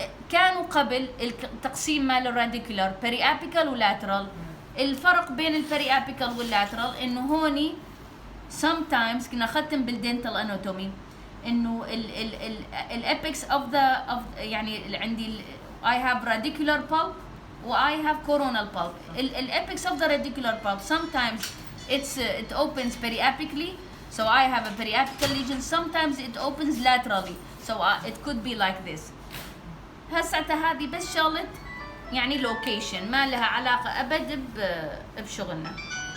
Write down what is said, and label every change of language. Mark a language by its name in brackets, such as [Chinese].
[Arabic] كانوا قبل التقسيم مال الراديكولار بريابيكال ولاترال. الفرق بين البريابيكال واللاترال انه هوني sometimes كنا ختم بالدنتال اناتومي انه الابيكس اوف ذا يعني عندي [English] I have radicular pulp [Arabic] و [English] I have coronal pulp. الابيكس of the radicular pulp sometimes it opens periapically so I have a periapical lesion, sometimes it opens laterally so it could be like this. [Arabic] هسه هذه بس شغلة يعني location ما لها علاقة ابد بشغلنا.